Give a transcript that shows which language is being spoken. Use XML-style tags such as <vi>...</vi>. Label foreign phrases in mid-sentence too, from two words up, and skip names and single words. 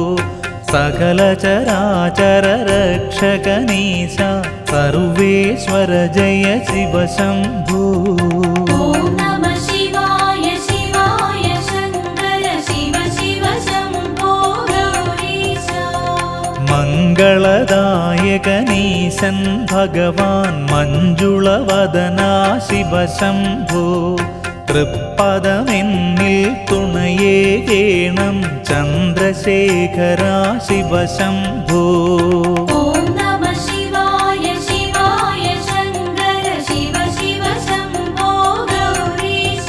<sa>सकलचराचर रक्षकनीश सर्वेश्वर जय शिवशम्भो ഓം നമഃ ശിവായ ശിവായ ശങ്കര ശിവ ശിവ ശംഭോ ഗൗരീശ. मङ्गलदायकनीशन् भगवान् मञ्जुळवदना शिवशम्भो</sa> <ml>തൃപ്പദമെന്നിൽ തുണയേകേണം ചന്ദ്രശേഖരാ ശിവശംഭോ</ml> <sa>ഓം നമഃ ശിവായ ശിവായ ശങ്കര ശിവ ശിവ ശംഭോ ഗൗരീശ.</sa>